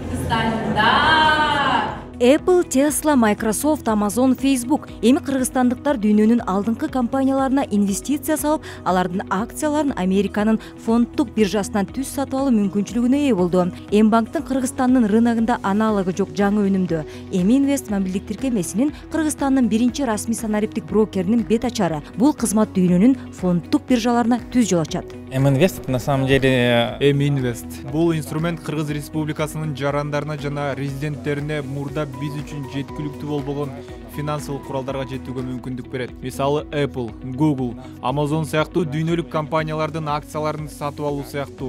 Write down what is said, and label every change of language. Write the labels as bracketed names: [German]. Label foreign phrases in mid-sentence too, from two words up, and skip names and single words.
[Kyrgyz] Apple, Tesla, Microsoft, Amazon, Facebook эми кыргызстандыктар дүйнөнүн алдыңкы компанияларына инвестиция салып, алардын акцияларын Американын фонддук биржасынан түз сатып алуу мүмкүнчүлүгүнө ээ болду. М-банктын Кыргызстандын рыногунда аналогу жок жаңы өнүмдү. М-инвест мобилдик тиркемесинин Кыргызстандын биринчи расмий санариптик брокеринин бет ачары. Бул кызмат дүйнөнүн фонддук биржаларына түз жол ачат. [Russian] М-инвест на самом деле [Kyrgyz] М-инвест бул инструмент Кыргыз Республикасынын жарандарына жана резиденттерине мурда биз үчүн жеткиликтүү болбогон финансылык куралдарга жетүүгө мүмкүндүк берет. Мисалы Apple, Google, Amazon сыяктуу дүйнөлүк компаниялардын акцияларын сатып алуу сыяктуу.